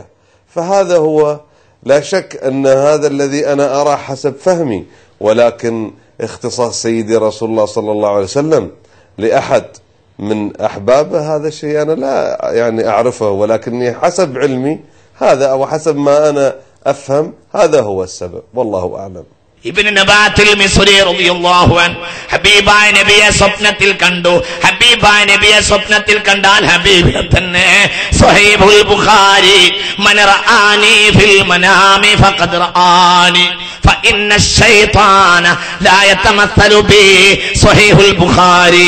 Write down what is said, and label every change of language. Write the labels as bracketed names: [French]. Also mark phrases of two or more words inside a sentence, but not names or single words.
[Arabic] فهذا هو لا شك أن هذا الذي أنا أرى حسب فهمي، ولكن اختصاص سيدي رسول الله صلى الله عليه وسلم لأحد من أحبابه هذا الشيء أنا لا يعني أعرفه، ولكني حسب علمي هذا أو حسب ما أنا أفهم هذا هو السبب والله أعلم. [Malayalam] ഇബ്നു നബാത്തിൽ മിസ്രി [Arabic] رضي الله عنه [Malayalam] ഹബീബായ നബിയെ സ്വപ്നത്തിൽ കണ്ടു. ഹബീബായ നബിയെ സ്വപ്നത്തിൽ കണ്ടാൽ ഹബീബിനെ തന്നെ [Arabic] സ്വഹീഹുൽ ബുഖാരി من رآني في المنام فقد رآني فإن الشيطان لا يتمثل بي സ്വഹീഹുൽ ബുഖാരി.